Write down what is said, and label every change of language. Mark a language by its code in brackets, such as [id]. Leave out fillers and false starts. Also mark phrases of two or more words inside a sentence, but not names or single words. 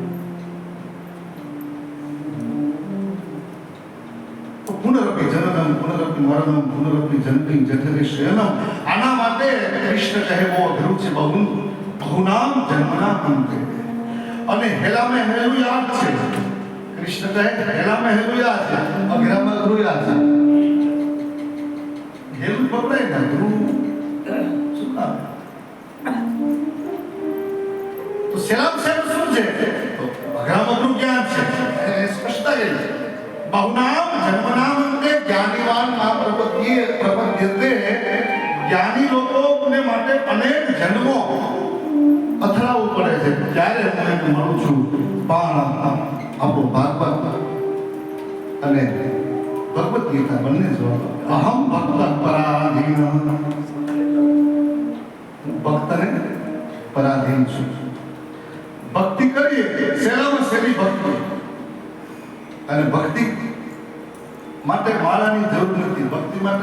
[sa] पुनरपी जननम पुनरपी मरणम पुनरपी जननी जठरे शयनम [gu] આના માટે કૃષ્ણ કહે બહુ અઘરું છે બહુનામ જન્મના અંતે અને હેલામાં હેલું યાદ છે કૃષ્ણ કહે હેલામાં હેલું યાદ છે અઘરામાં અઘરું યાદ છે હેલું પકડાય ને અઘરું શું કામ તો સેલામ સાહેબ શું છે તો અઘરામાં અઘરું જ્ઞાન છે સ્પષ્ટતા એ છે [sa] बहुनाम जन्मनामंते ज्ञानीवान नाम प्रपद्यते [gu] જ્ઞાની લોગોને માટે અનેક જન્મો અથડાવવું પડે છે ત્યારે હું એને મળું છું પણ આપણો ભાગવત અને ભગવદ ગીતા બંને જવાબ [sa] अहम भक्त पराधीन [gu] ભક્તને પરાધીન છું ભક્તિ કરીએ સેલામાં સેલી ભક્તિ અને ભક્તિ માટે માળાની જરૂર નથી ભક્તિ માટે